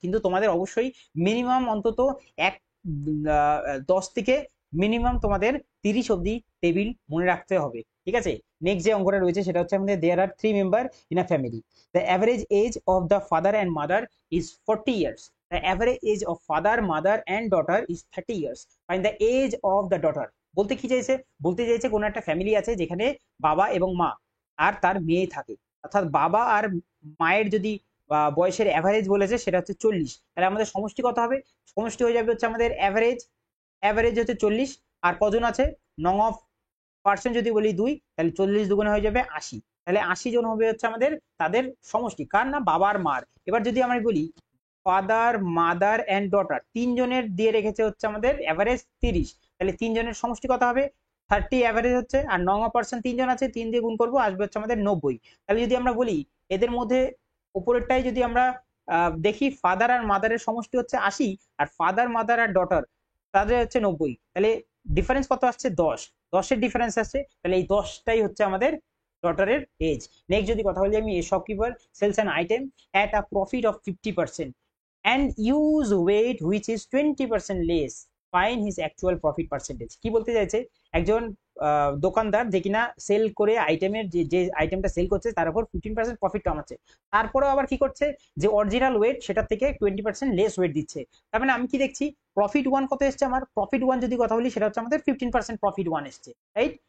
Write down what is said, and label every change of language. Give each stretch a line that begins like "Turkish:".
Bangla: কিন্তু তোমাদের অবশ্যই মিনিমাম অন্তত এক 10 থেকে মিনিমাম তোমাদের 30 অব্দি টেবিল মনে রাখতে হবে। ঠিক আছে, নেক্সট যে অঙ্কটা রয়েছে সেটা হচ্ছে আমাদের
English: There are 3 member in a family, the average age of the father and mother is 40 years. The average age of father, mother and daughter is 30 years. Find the age of the daughter.
Bangla: বলতে কি চাইছে, বলতে চাইছে কোনো একটা ফ্যামিলি আছে যেখানে বাবা এবং মা আর তার মেয়ে থাকে, অর্থাৎ বাবা আর মায়ের যদি বয়সের অ্যাভারেজ বলেছে সেটা হচ্ছে 40, তাহলে আমাদের সমষ্টি কত হবে, সমষ্টি হয়ে যাবে হচ্ছে আমাদের অ্যাভারেজ, অ্যাভারেজ হচ্ছে 40, আর কজন আছে, নং অফ পার্সেন্ট যদি বলি 2, তাহলে 40 দুগুণে হয়ে যাবে 80, তাহলে 80 জন হবে হচ্ছে আমাদের তাদের সমষ্টি, কার না, বাবার মার। এবার যদি আমরা বলি ফাদার মাদার অ্যান্ড ডটার, 3 জনের দিয়ে রেখেছে হচ্ছে আমাদের অ্যাভারেজ 30, তাহলে 3 জনের সমষ্টি কত হবে, 30 অ্যাভারেজ হচ্ছে, আর নং অফ পার্সন 3 জন আছে, 3 দিয়ে গুণ করবো আসবে হচ্ছে আমাদের 90। তাহলে যদি আমরা বলি এদের মধ্যে উপরেরটাই যদি আমরা দেখি, ফাদার আর মাদারের সমষ্টি হচ্ছে 80, আর ফাদার মাদার আর ডটার তাদের হচ্ছে 90, তাহলে ডিফারেন্স কত আসছে, 10, 10-এর ডিফারেন্স আসছে, তাহলে এই 10টাই হচ্ছে আমাদের ডটারের এজ। নেক্সট যদি কথা বলি আমি,
English: A shopkeeper sells an item at a profit of 50% and use weight which is 20% less, find his actual profit percentage।
Bangla: কি বলতে চাইছে, একজন দোকানদার যে কিনা সেল করে আইটেমের যে আইটেমটা সেল করছে তার উপর 15% প্রফিট কামাচ্ছে, তারপরেও আবার কি করছে, যে অরিজিনাল ওয়েট সেটার থেকে 20% লেস ওয়েট দিচ্ছে। তার মানে আমি কি দেখছি, প্রফিট ওয়ান কত এসছে আমার, প্রফিট ওয়ান যদি কথা বলি সেটা হচ্ছে আমাদের 15% প্রফিট ওয়ান এসছে, রাইট।